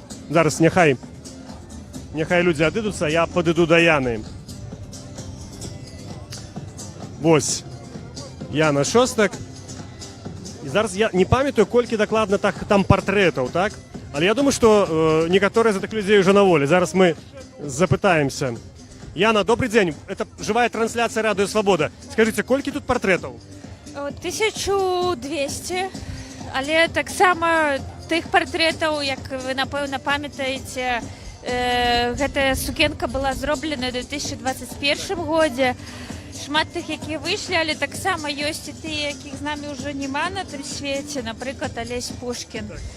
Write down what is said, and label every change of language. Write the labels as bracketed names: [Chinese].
[Belarusian] Зараз няхай людзі адыдуцца, я падыду да Яны. Вось. Яна Шостак. І зараз я не памятаю, колькі дакладна там партрэтаў, так? Але я думаю, што некаторыя з гэтых людзей уже на волі. Зараз мы запытаемся. Яна, добрый дзень. [Russian] Это живая трансляция Радыё Свабода. [Belarusian] Скажите, колькі тут партрэтаў? 1200. Але таксама тых партрэтаў, як вы, напэўна, памятаеце, гэтая сукенка была зроблена ў 2021 годзе. Шмат тых, якія выйшлі, але таксама ёсць і тыя, якіх з намі ўжо няма на тым свеце, напрыклад, Алесь Пушкін.